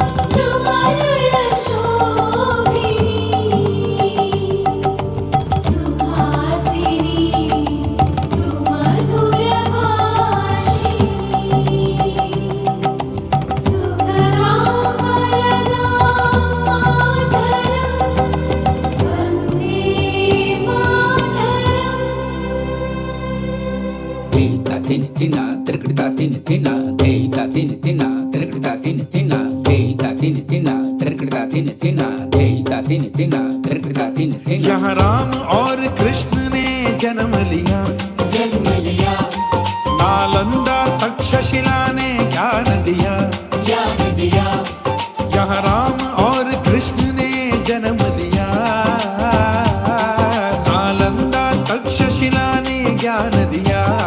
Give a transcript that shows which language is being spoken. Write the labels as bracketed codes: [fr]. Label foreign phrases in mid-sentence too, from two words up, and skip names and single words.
[sa] नवदलशोभिनी सुहासिनी सुमधुरभाषिणी सुखदां वरदां मातरं वन्दे मातरम् Deita tin tina, terkrita tin tina, deita tin tina, terkrita tin tina, deita tin tina, terkrita tin tina, deita tin tina, terkrita tin tina. [hi] यहाँ राम और कृष्ण ने जन्म लिया नालंदा तक्षशिला ने ज्ञान दिया यहाँ राम और कृष्ण ने जन्म लिया नालंदा तक्षशिला ने ज्ञान दिया